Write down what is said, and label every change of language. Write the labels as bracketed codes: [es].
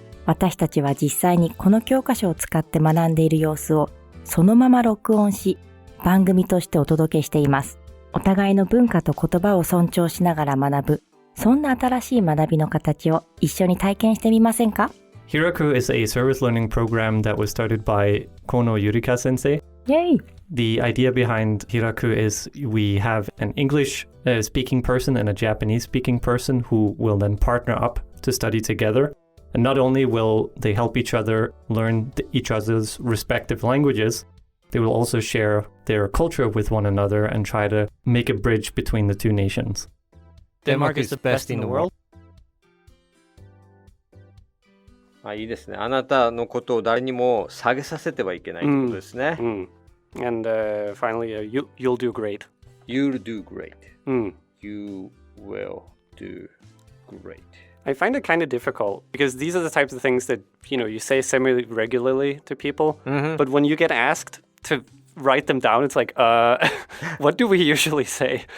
[ja] 私たちは実際にこの教科書を使って学んでいる様子をそのまま録音し番組としてお届けしています。お互いの文化と言葉を尊重しながら学ぶ、そんな新しい学びの形を一緒に体験してみませんか？ [en] Hiraku is a service learning program that was started by Kono Yurika sensei. Yay! The idea behind Hiraku is we have an English speaking person and a Japanese speaking person who will then partner up to study together. And not only will they help each other learn each other's respective languages, they will also share their culture with one another and try to make a bridge between the two nations. Denmark is the best in the world. [ja] いいですね。あなたのことを誰にも下げさせてはいけないということですね。 [en] And finally, you'll do great. You'll do great. You will do great.I find it kind of difficult because these are the types of things that, you say semi-regularly to people. But when you get asked to write them down, it's like, what do we usually say?